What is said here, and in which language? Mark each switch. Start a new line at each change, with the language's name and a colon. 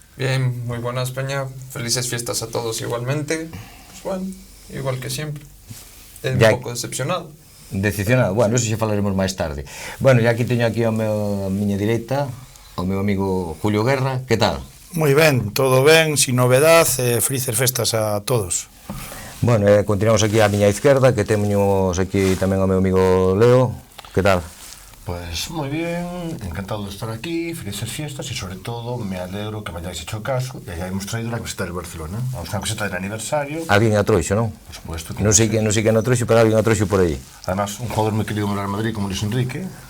Spanish: Bien, muy buenas, Peña, felices fiestas a todos igualmente. Pues bueno, igual que siempre.
Galician: Un pouco decepcionado. Decepcionado? Bueno, eso xa falaremos máis tarde. Bueno, e aquí teño aquí a miña direita o meu amigo Julio Guerra, que tal? Moi ben, todo ben, sin novedad, felices festas a todos. Bueno, continuamos aquí á miña izquierda, que temos aquí tamén o meu amigo Leo, que tal?
Spanish: Pues moi bien, encantado de estar aquí, felices fiestas e sobre todo me alegro que me hayáis hecho caso e hayamos traído la camiseta del Barcelona. Vamos a una camiseta del aniversario.
Galician: Alguén a trouxo, non?
Spanish: Por supuesto que
Galician: non sei que a trouxo, pero alguén a trouxo por aí.
Spanish: Además, un jugador moi querido no Real Madrid como Luis Enrique.